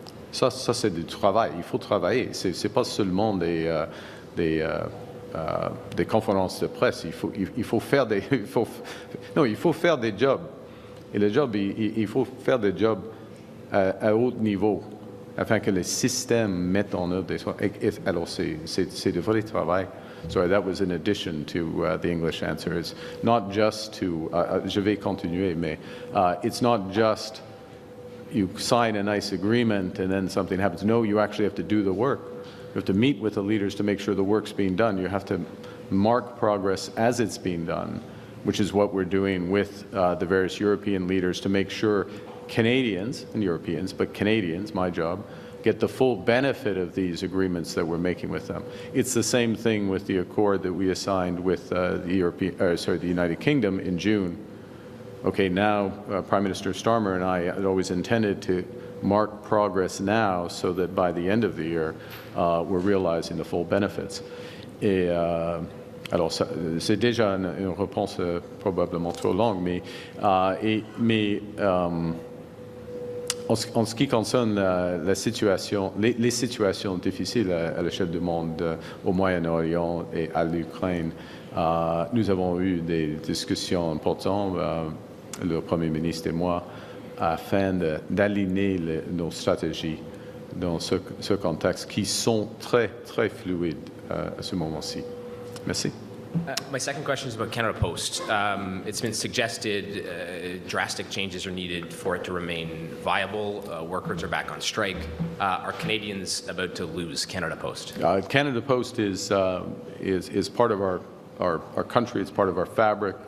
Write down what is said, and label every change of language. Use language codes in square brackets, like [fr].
[fr] Ça c'est du travail. Il faut travailler. C'est pas seulement des conférences de presse. Il faut faire il faut faire des jobs. Et le job, il faut faire des jobs à haut niveau afin que les systèmes mettent en œuvre des choses. Alors, c'est du vrai travail. [en] Sorry, that was in addition to the English answer. It's not just to, [fr] je vais continuer, [en] mais it's not just you sign a nice agreement and then something happens. No, you actually have to do the work. You have to meet with the leaders to make sure the work's being done. You have to mark progress as it's being done, which is what we're doing with the various European leaders to make sure Canadians and Europeans, but Canadians, my job, get the full benefit of these agreements that we're making with them. It's the same thing with the accord that we assigned with the United Kingdom in June. Okay, now Prime Minister Starmer and I had always intended to mark progress now so that by the end of the year, we're realizing the full benefits. [fr] Et alors, c'est déjà une réponse probablement trop longue, mais en ce qui concerne la situation, les situations difficiles à l'échelle du monde, au Moyen-Orient et à l'Ukraine, nous avons eu des discussions importantes, le Premier ministre et moi, afin d'aligner nos stratégies dans ce contexte qui sont très, très fluides à ce moment-ci. Merci. [en] My second question is about Canada Post. It's been suggested drastic changes are needed for it to remain viable. Workers are back on strike. Are Canadians about to lose Canada Post? Canada Post is part of our country. It's part of our fabric.